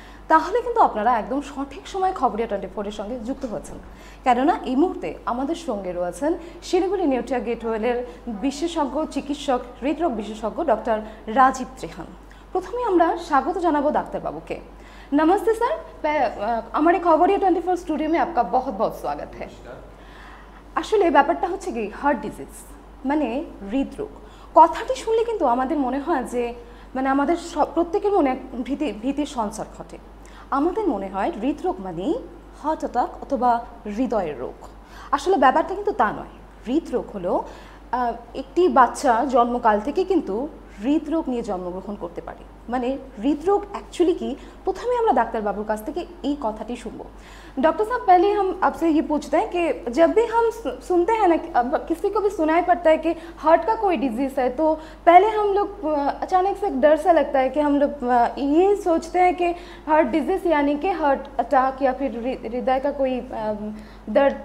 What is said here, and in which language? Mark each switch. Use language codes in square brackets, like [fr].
[bn] তাহলে কিন্তু আপনারা একদম সঠিক সময় খবরিয়া 24-এর সঙ্গে যুক্ত হয়েছেন, কেননা এই মুহূর্তে আমাদের সঙ্গে রয়েছেন শিলিগুড়ি নিউট্রিয়া গেটওয়েলের বিশেষজ্ঞ চিকিৎসক, হৃদরোগ বিশেষজ্ঞ ডক্টর রাজীব ত্রিহান। প্রথমে আমরা স্বাগত জানাবো ডাক্তারবাবুকে। [hi] नमस्ते सर, हमारे खबरिया 24 स्टूडियो में आपका बहुत बहुत स्वागत है। [bn] আসলে ব্যাপারটা হচ্ছে কি, হার্ট ডিজিজ মানে হৃদরোগ কথাটি শুনলে কিন্তু আমাদের মনে হয় যে মানে আমাদের প্রত্যেকের মনে এক ভীতির সঞ্চার ঘটে। আমাদের মনে হয় হৃদরোগ মানেই হার্ট অ্যাটাক অথবা হৃদয়ের রোগ। আসলে ব্যাপারটা কিন্তু তা নয়। হৃদরোগ হলো একটি বাচ্চা জন্মকাল থেকে কিন্তু হৃদরোগ নিয়ে জন্মগ্রহণ করতে পারে। মানে হৃদরোগ [hi] एक्चुअली की प्रथम [bn] আমরা ডাক্তার বাবুর কাছ থেকে এই কথাটি শুনবো। [hi] डॉक्टर साहब, पहले हम आपसे ये पूछते हैं कि जब भी हम सुनते हैं ना, किसी को भी सुनाई पड़ता है कि हार्ट का कोई डिजीज़ है, तो पहले हम लोग अचानक से डर सा लगता है कि हम लोग ये सोचते हैं कि हार्ट डिजीज़ यानी कि हार्ट अटैक या फिर हृदय का कोई दर्द।